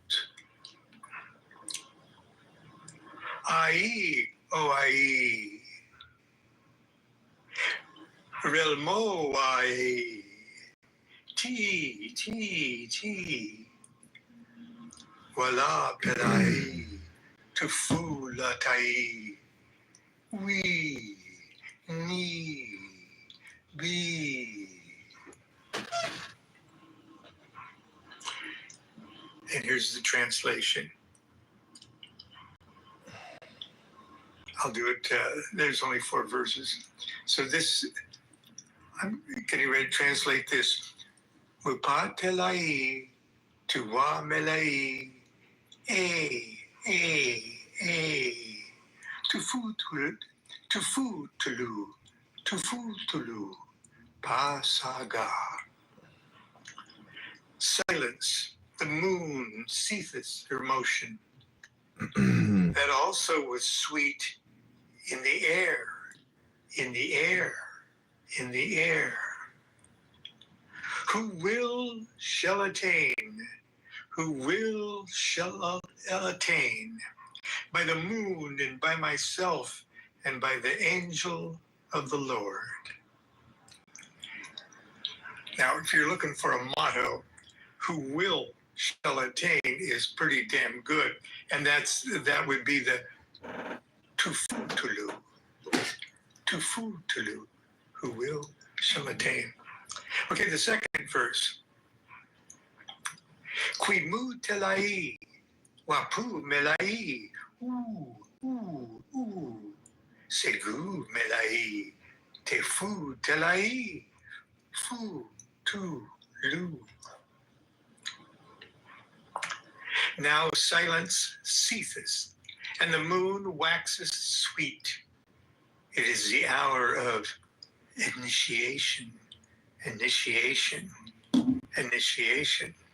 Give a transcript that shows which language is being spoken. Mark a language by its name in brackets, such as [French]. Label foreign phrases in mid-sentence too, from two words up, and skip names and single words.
[English] Ai, ai. Relmo ai. Ti. Wala pelai, tufu la tai. We, ni, be. And here's the translation. I'll do it. There's only 4 verses. So this, I'm getting ready to translate this. Mupatelai, tuwa melai, tufu tulu, pasaga. Silence, the moon ceaseth her motion. That also was sweet in the air. Who will shall attain? Who will shall attain? By the moon and by myself and by the angel of the Lord. Now, if you're looking for a motto, who will shall attain is pretty damn good. And that would be the tufu tulu, who will shall attain. Okay, the second verse. Quimu telai, wapu melai, segu melai, tefu telai, fu tu lu. Now silence ceaseth, and the moon waxes sweet. It is the hour of initiation Initiation. Initiation.